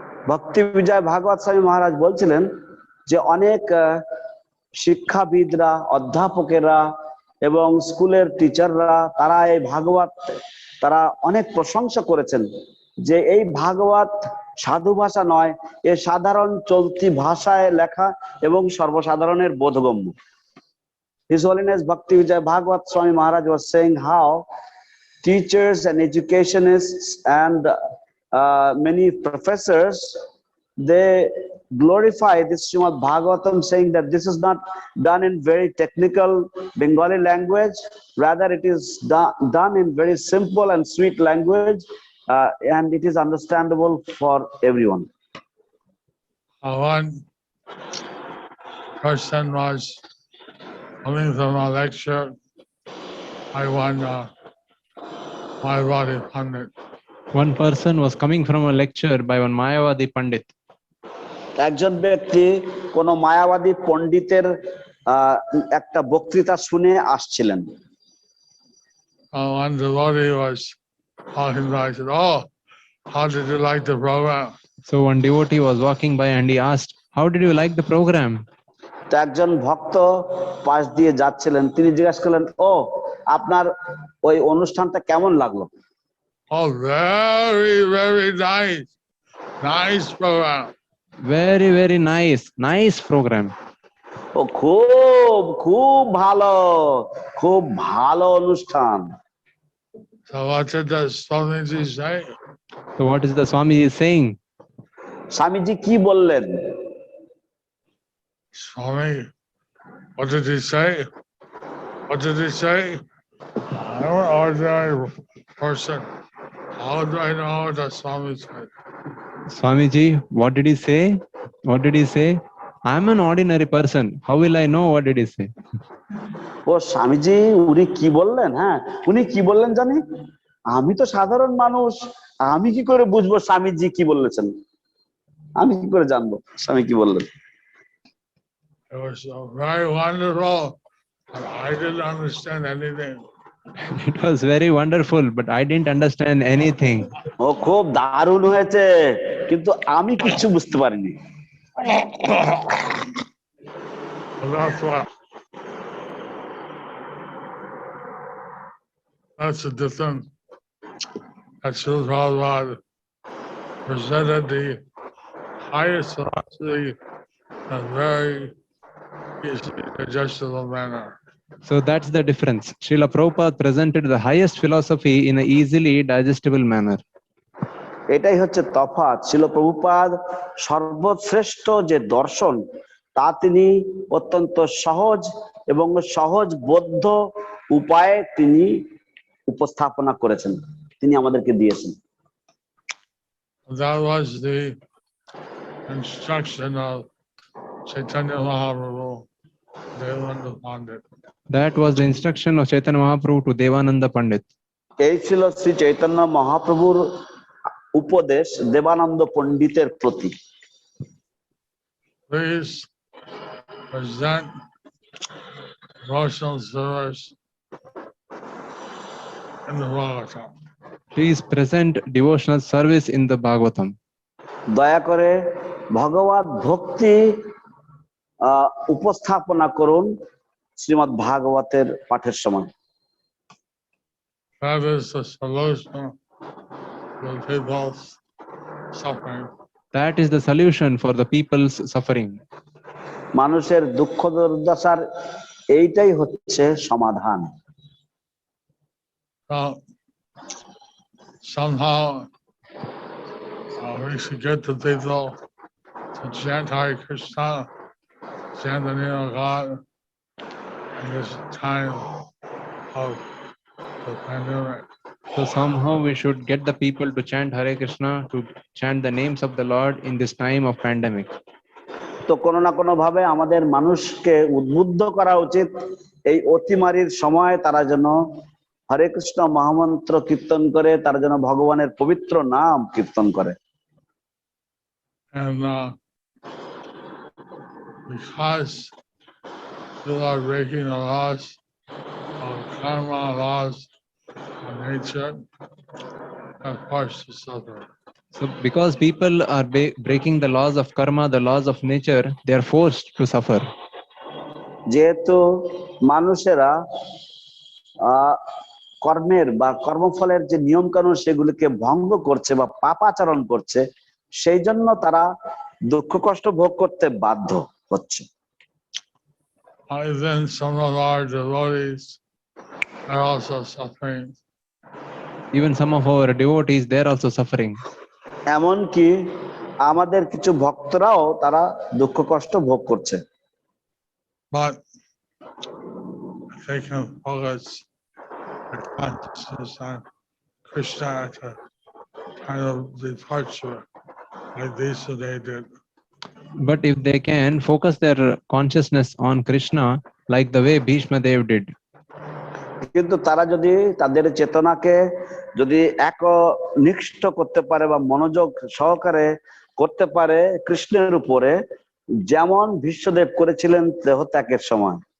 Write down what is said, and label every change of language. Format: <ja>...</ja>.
<bn>ভক্তি বিজয় ভাগবত স্বামী মহারাজ বলছিলেন যে অনেক শিক্ষাবিদরা, অধ্যাপকেরা এবং স্কুলের টিচাররা তারা এই ভাগবত তারা অনেক প্রশংসা করেছেন যে এই ভাগবত সাধু ভাষা নয়, এ সাধারণ চলতি ভাষায় লেখা এবং সর্বসাধারণের বোধগম্য।</bn> <en>His Holiness Bhakti Vijay Bhagwat Swami Maharaj was saying how teachers and educationists and many professors, they glorify this Srimad Bhagavatam, saying that this is not done in very technical Bengali language, rather it is done in very simple and sweet language, and it is understandable for everyone. One person was coming from a lecture by one Mayavadi Pandit. One person was coming from a lecture by one Mayavadi Pandit.</en> <bn>একজন ব্যক্তি কোন মায়াবাদী পণ্ডিতের একটা বক্তৃতা শুনে আসছিলেন।</bn> <en>One devotee was talking by, I said, "Oh, how did you like the program?" So one devotee was walking by and he asked, "How did you like the program?"</en> <bn>তো একজন ভক্ত পাশ দিয়ে যাচ্ছিলেন, তিনি জিজ্ঞাসা করলেন, ও আপনার ওই অনুষ্ঠানটা কেমন লাগলো?</bn> <en>Oh, very, very nice. Nice program. Very, very nice. Nice program.</en> <bn>ও খুব খুব ভালো, খুব ভালো অনুষ্ঠান।</bn> <en>So what did the Swamiji say? So what is the Swamiji saying?</en> <bn>Swamiji কি বললেন?</bn> <en>Swami, what did he say? What did he say? I'm an ordinary person. How do I know what the Swami said? Swamiji, what did he say? What did he say? I'm an ordinary person. How will I know what did he say?</en> <bn>ও স্বামীজি উনি কি বললেন? হ্যাঁ, উনি কি বললেন জানি? আমি তো সাধারণ মানুষ, আমি কি করে বুঝবো স্বামীজি কি বলেছেন? আমি কি করে জানবো স্বামী কি বললেন?</bn> <en>It was very wonderful, but I didn't understand anything. It was very wonderful, but I didn't understand anything.</en> <bn>ও খুব দারুণ হয়েছে, কিন্তু আমি কিচ্ছু বুঝতে পারিনি।</bn> <en>That's the difference. That's Srila Prabhupada presented the highest philosophy in a very easily digestible manner. So that's the difference. Srila Prabhupada presented the highest philosophy in an easily digestible manner.</en> <bn>এটাই হচ্ছে তফাৎ। শিল প্রভুপাদ সর্বশ্রেষ্ঠ যে দর্শন তা তিনি অত্যন্ত সহজ এবং সহজ বোধ্য উপায়ে তিনি উপস্থাপনা করেছেন, তিনি আমাদেরকে দিয়েছেন।</bn> <en>That was the instruction of Chaitanya Mahaprabhu, Devananda Pandit. That was the instruction of Chaitanya Mahaprabhu to Devananda Pandit.</en> <bn>এই ছিল শ্রী চৈতন্য মহাপ্রভুর উপদেশ দেবানন্দ পণ্ডিতের প্রতি।</bn> <en>Please present devotional service in the Bhagavatam. Please present devotional service in the Bhagavatam.</en> <bn>দয়া করে ভগবত ভক্তি উপস্থাপনা করুন শ্রীমদ্ ভাগবতের পাঠের সময়।</bn> <en>That is the solution to people's suffering. That is the solution for the people's suffering.</en> <bn>মানুষের দুঃখ দুর্দশার এইটাই হচ্ছে সমাধান।</bn> <en>Somehow we should get the people to chant Hare Krishna, chant the name of God in this time of the pandemic. So somehow we should get the people to chant Hare Krishna, to chant the names of the Lord in this time of pandemic.</en> <bn>তো কোনো না কোনো ভাবে আমাদের মানুষকে উদ্বুদ্ধ করা উচিত এই অতিমারির সময় তারা যেন হরে কৃষ্ণ মহামন্ত্র কীর্তন করে তারা যেন ভগবানের পবিত্র নাম কীর্তন করে।</bn> <en>And because you are breaking the laws of karma, laws of nature, are forced to suffer. So because people are breaking the laws of karma, the laws of nature, they are forced to suffer.</en> <bn>যেহেতু মানুষেরা কর্মের বা কর্মফলের যে নিয়ম কানুন সেগুলিকে ভঙ্গ করছে বা পাপাচরণ করছে, সেই জন্য তারা দুঃখ কষ্ট ভোগ করতে বাধ্য হচ্ছে।</bn> <en>Even some of our devotees are also suffering. Even some of our devotees, they are also suffering.</en> <bn>এমনকি আমাদের কিছু ভক্তরাও তারা দুঃখ কষ্ট ভোগ করছে।</bn> <en>But they can focus their consciousness on Krishna at a kind of departure, like they did. But if they can focus their consciousness on Krishna, like the way Bhishma Dev did,</en> <bn>কিন্তু তারা যদি তাদের চেতনাকে যদি একনিষ্ঠ করতে পারে বা মনোযোগ সহকারে করতে পারে কৃষ্ণের উপরে, যেমন ভীষ্মদেব করেছিলেন দেহত্যাগের সময়।</bn>